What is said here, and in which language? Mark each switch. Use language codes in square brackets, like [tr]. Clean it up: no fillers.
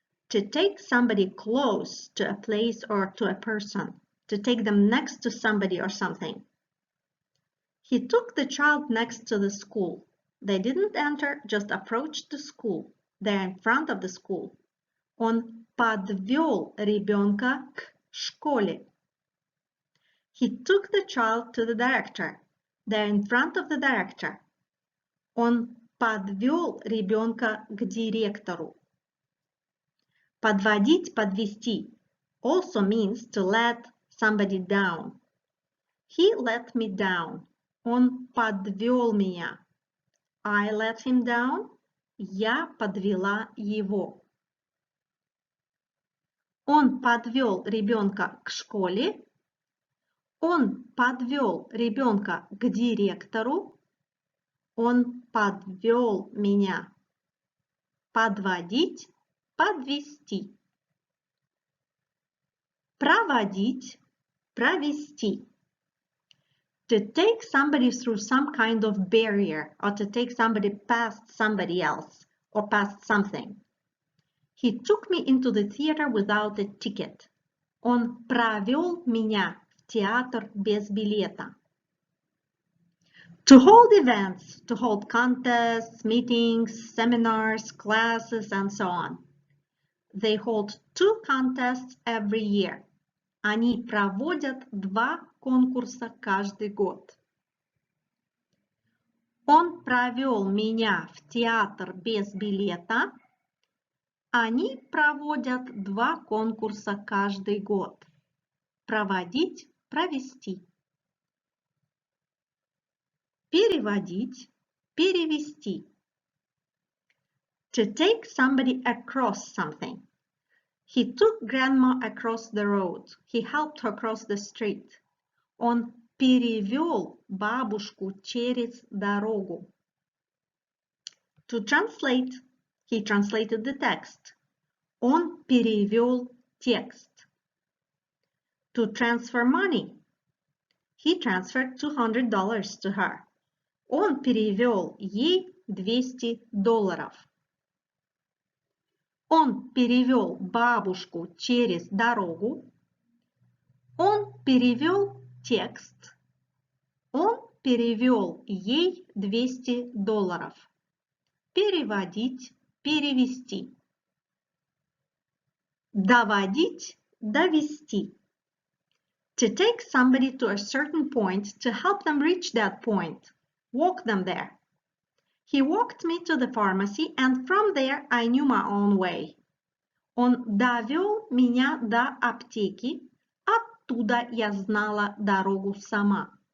[en] To take somebody close to a place or to a person. To take them next to somebody or something. He took the child next to the school. They didn't enter, just approached the school. They're in front of the school. [ru] Он подвел ребенка к школе. [en] He took the child to the director. They're in front of the director. [ru] Он подвел ребенка к директору. Подводить, подвести [en] also means to let somebody down. He let me down. [ru] Он подвел меня. [en] I let him down. [ru] Я подвела его. Он подвел ребенка к школе. Он подвел ребенка к директору. Он подвел меня. Подводить, подвести. Проводить, провести. [en] To take somebody through some kind of barrier or to take somebody past somebody else or past something. He took me into the theater without a ticket. [ru] Он провел меня в театр без билета. [en] To hold events, to hold contests, meetings, seminars, classes, and so on. They hold 2 contests every year. [ru] Они проводят 2 конкурса каждый год. Он провел меня в театр без билета. Они проводят 2 конкурса каждый год. Проводить, провести. Переводить, перевести. [en] To take somebody across something. He took grandma across the road. He helped her cross the street. [ru] Он перевел бабушку через дорогу. [en] To translate. He translated the text. [ru] Он перевел текст. [en] To transfer money. He transferred $200 to her. [ru] Он перевел ей $200. Он перевел бабушку через дорогу. Он перевел текст. Он перевел ей $200. Переводить, перевести. Доводить, довести. [en] To take somebody to a certain point to help them reach that point. Walk them there. He walked me to the pharmacy, and from there I knew my own way. [ru] Он довел меня до аптеки, оттуда я знала дорогу сама.